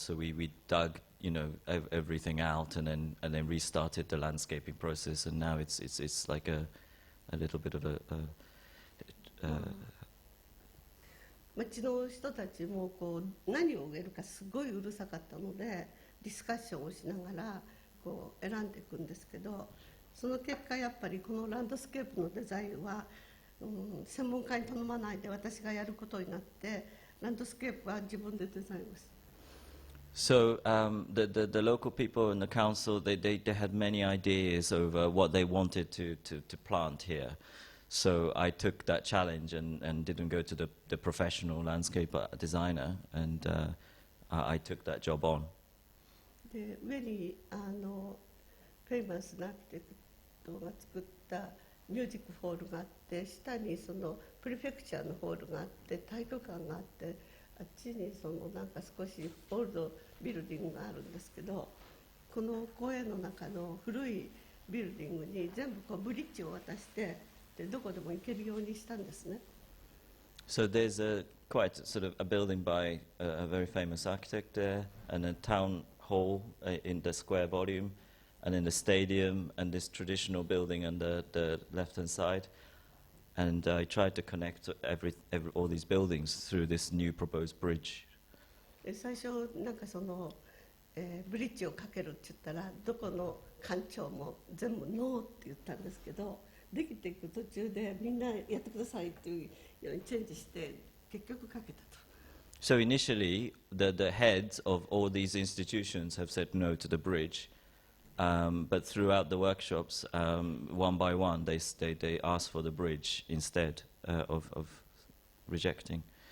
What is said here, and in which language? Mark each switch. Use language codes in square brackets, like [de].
[en] So we dug, everything out, and then restarted the landscaping process. And now it's like a little bit of a [ja] 町の人たちもこう何を植えるかすごいうるさかったのでディスカッションをしながらこう選んでいくんですけど、その結果やっぱりこのランドスケープのデザインは、専門家に頼まないで私がやることになって、ランドスケープは自分でデザインをした。 [en] So the local people in the council, they had many ideas over what they wanted to plant here. So I took that challenge and didn't go to the professional landscape designer, and I took that job on. [ja] で上にフェイマスなアーキテクトが作ったミュージックホールがあって、下にそのプレフェクチャーのホールがあって、体育館があって、あっちにそのなんか少しオールドビルディングがあるんですけど、この公園の中の古いビルディングに全部こうブリッジを渡して、でどこでも行けるようにしたんですね。 [en] So there's quite sort of a building by a very famous architect there, and a town hall in the square volume, and then the stadium and this traditional building on the left-hand side. And I tried to connect all these buildings through this new proposed bridge. [ja] 最初なんかその、ブリッジをかけるって言ったらどこの館長も全部ノーって言ったんですけど、できていく途中でみんなやってくださいっていうようにチェンジして結局かけたと。 [en] So initially, the heads of all these institutions have said no to the bridge, but throughout the workshops, one by one, they asked for the bridge instead of rejecting.